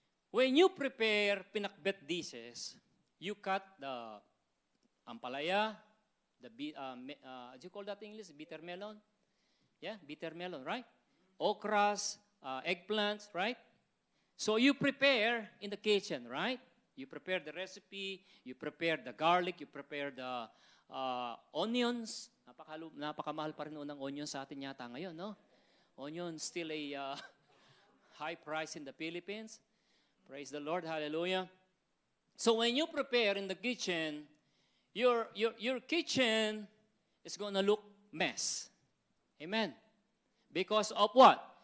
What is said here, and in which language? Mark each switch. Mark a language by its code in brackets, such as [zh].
[en] When you prepare pinakbet dishes, you cut the ampalaya, what do you call that in English? Bitter melon? Yeah, bitter melon, right? Okras, eggplants, right? So you prepare in the kitchen, right? You prepare the recipe, you prepare the garlic, you prepare the onions. [tl] Napakamahal pa rin ng onions sa atin yata ngayon, no? [en] Onion still a high price in the Philippines. Praise the Lord, hallelujah. So when you prepare in the kitchen, your kitchen is going to look mess. Amen. Because of what?